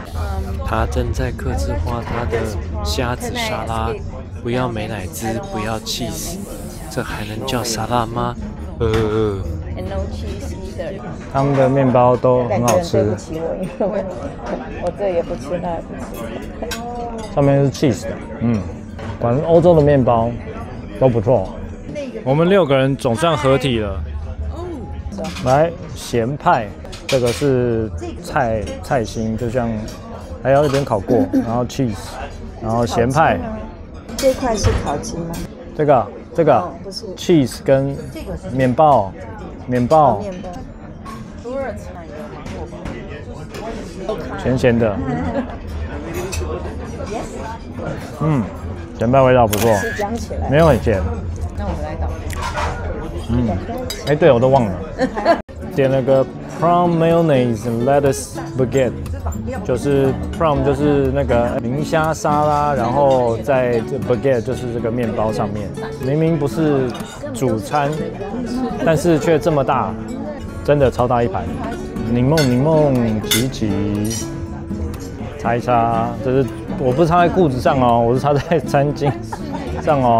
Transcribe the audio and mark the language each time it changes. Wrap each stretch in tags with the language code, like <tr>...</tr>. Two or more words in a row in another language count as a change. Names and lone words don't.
<zh>他正在客製化他的蝦子沙拉，不要美乃滋，不要 cheese， 這還能叫沙拉嗎？他們的麵包都很好吃。對不起我這也不吃，那也不吃。上面是 cheese 的，反正歐洲的麵包都不錯。我們6個人總算合體了。來鹹派，這個是菜心，就像還有一點烤過，然後 cheese， 然後鹹派。這塊是烤雞嗎？這個不是 cheese 跟麵包。鹹鹹的，鹹派味道不錯，沒有很鹹。那我們來倒。對，我都忘了，點了個</zh> <en>prawn mayonnaise and lettuce baguette，</en> <zh>就是 prawn 就是那個明蝦沙拉，然後在這 baguette 就是這個麵包上面，明明不是主餐，但是卻這麼大，真的超大一盤。檸檬擠擠，擦一擦，這是我不是擦在褲子上哦，我是擦在餐巾上哦。</zh>